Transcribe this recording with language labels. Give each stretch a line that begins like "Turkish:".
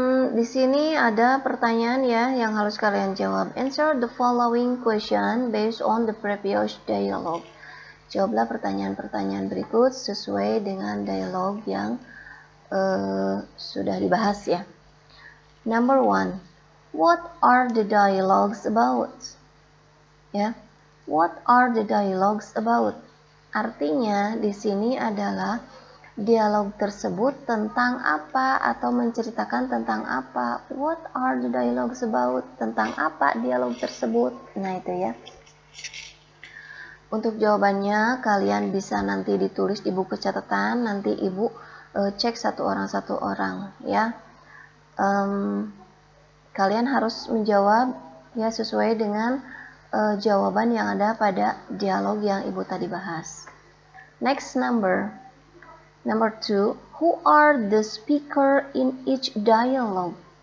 Indonesian: Di sini ada pertanyaan ya yang harus kalian jawab.
English: Answer the following question based on the previous dialogue.
Indonesian: Jawablah pertanyaan-pertanyaan berikut sesuai dengan dialog yang sudah dibahas ya.
English: Number 1. What are the dialogues about? Ya. What are the dialogues about?
Indonesian: Artinya di sini adalah dialog tersebut tentang apa atau menceritakan tentang apa.
English: What are the dialogues about?
Indonesian: Tentang apa dialog tersebut? Nah, itu ya. Untuk jawabannya kalian bisa nanti ditulis di buku catatan, nanti Ibu cek satu orang ya. Kalian harus menjawab ya sesuai dengan jawaban yang ada pada dialog yang Ibu tadi bahas.
English: Next Number 2, who are the speaker in each dialogue?